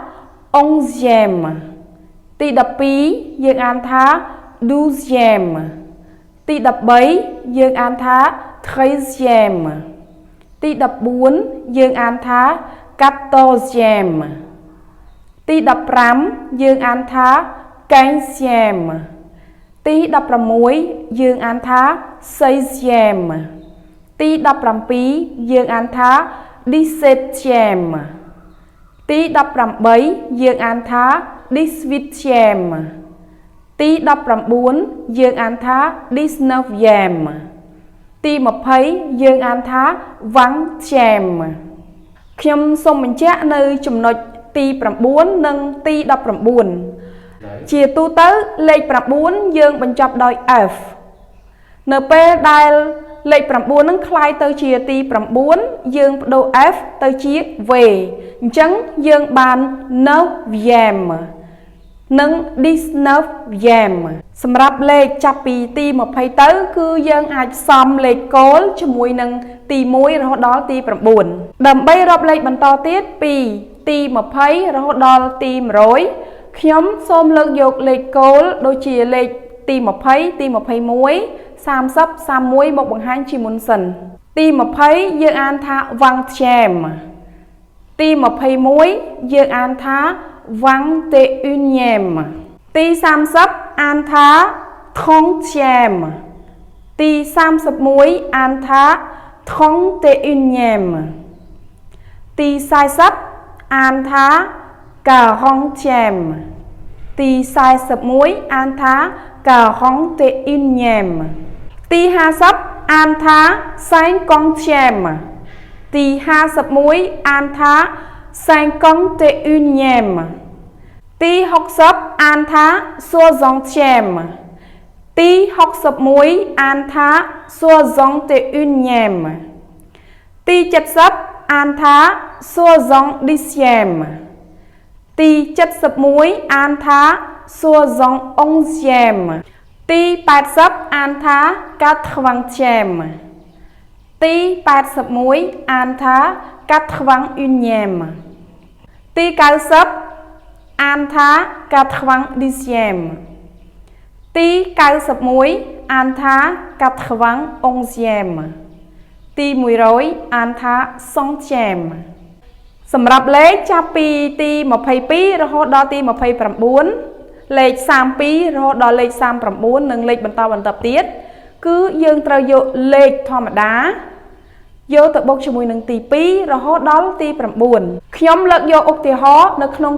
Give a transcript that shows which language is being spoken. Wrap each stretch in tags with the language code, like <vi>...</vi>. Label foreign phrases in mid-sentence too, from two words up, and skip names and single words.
<km>onzième ទី12យើងអានថា douzième ទី13យើងអានថា treizième ទី14យើងអានថា quatorzième ទី15យើងអានថា quinzième ទី 16យើងអានថា seizième ទី17យើងអានថា dix-septième ទី18យើងអានថា dix-huitième ទី 19យើងអានថា dix-neuvième ទី20យើងអានថា vingtième ខ្ញុំសូមបញ្ជាក់នៅចំណុចទី9និងទី19ជាទូទៅលេខ9យើងបញ្ចប់ដោយ f នៅពេលដែលលេខ9នឹងคล้าย ទៅជាទី9យើងបដូរ f ទៅជា v អញ្ចឹងយើងបាន neuvième និង dix-neuvième សម្រាប់លេខចាប់ពីទី20ទៅគឺយើង អាចផ្សំលេខគោលជាមួយនឹងទី1រហូតដល់ទី9ដើម្បីរាប់លេខបន្តទៀតពីទី20រហូត ដល់ទី100ខ្ញុំសូមលើកយកលេខគោលដូចជាលេខទី20 ទី21 30 31មកបង្ហាញជាមុនសិនទី20 យើងអានថា vingtième ទី21យើងអានថា vingt-et-unième ទី30អានថា trentième ទី31អានថា trente-et-unième ទី40អានថា quarantième ទី41អានថា quarante-et-unième ទី50អានថា cinquantième ទី51អានថា cinquante-et-unième ទី60អានថា soixantième ទី61 អានថា soixante-et-unième ទី70អានថា soixante-dixième ទី71អានថា soixante-onzième ទី80អានថា quatre-vingtième ទី81អានថា quatre-vingt-unième ទី 90អានថា quatre-vingt-dixième ទី91អានថា quatre-vingt-onzième ទី100អានថា centième សម្រាប់លេខចាប់ពីទី22រហូតដល់ទី29 លេខ 32រហូតដល់លេខ39និងលេខបន្តទៀតគឺយើងត្រូវយកលេខធម្មតាយកទៅបូកជាមួយនឹងទី2រហូតដល់ទី9ខ្ញុំលើកយកឧទាហរណ៍នៅក្នុង</km>